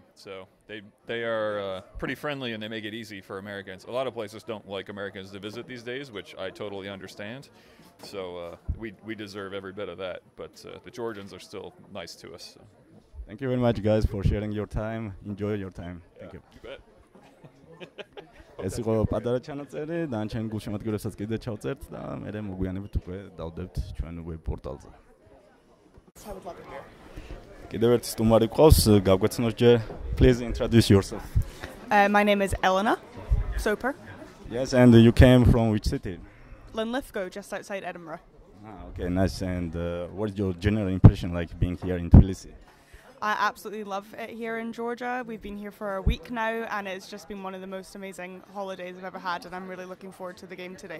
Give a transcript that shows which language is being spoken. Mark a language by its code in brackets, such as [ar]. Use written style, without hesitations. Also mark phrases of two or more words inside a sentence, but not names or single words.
[en] So they are pretty friendly, and they make it easy for Americans. A lot of places don't like Americans to visit these days, which I totally understand. So we deserve every bit of that. But the Georgians are still nice to us. So. Thank you very much, guys, for sharing your time. Enjoy your time. Thank you. You bet. [ka] ეს იყო პატარა ჩანაწერი, დანარჩენ გულშემატკივრებსაც კიდე ჩავწერთ და მე მოგვიანებით უკვე დავდებთ ჩვენ ვებ პორტალზე. კიდევ ერთი სტუმარი ყავს, გავგვეცნოს ჯერ. [en] Please introduce yourself. My name is Eleanor Soper. Yes, and you came from which city? Linlithgow, just outside Edinburgh. Okay, nice. And what is your general impression like being here in Tbilisi? I absolutely love it here in Georgia. We've been here for a week now, and it's just been one of the most amazing holidays I've ever had, and I'm really looking forward to the game today.